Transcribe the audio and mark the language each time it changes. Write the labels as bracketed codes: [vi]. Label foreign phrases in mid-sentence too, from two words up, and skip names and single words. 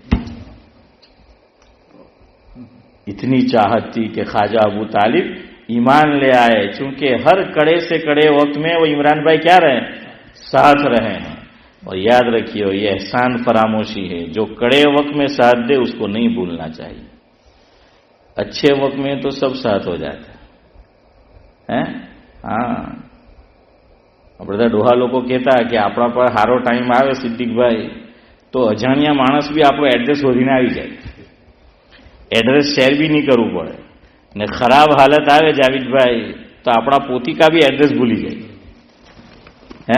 [ur] اتنی چاہت تھی کہ خواجہ ابو طالب ایمان لے آئے، چونکہ ہر کڑے سے کڑے وقت میں وہ عمران بھائی کیا رہے؟ ساتھ رہے ہیں۔ اور یاد رکھیے یہ احسان فراموشی ہے، جو کڑے وقت میں ساتھ دے اس کو نہیں بھولنا چاہیے، اچھے وقت میں تو سب ساتھ ہو جاتا ہے۔ [gu] ہاں બધા ડોહા લોકો કહેતા કે આપણા પર સારો ટાઈમ આવે સિદ્દીકભાઈ તો અજાણ્યા માણસ બી આપણો એડ્રેસ શોધીને આવી જાય, એડ્રેસ શેર બી નહીં કરવું પડે, ને ખરાબ હાલત આવે જાવીદભાઈ તો આપણા પોતિકા બી એડ્રેસ ભૂલી જાય હે।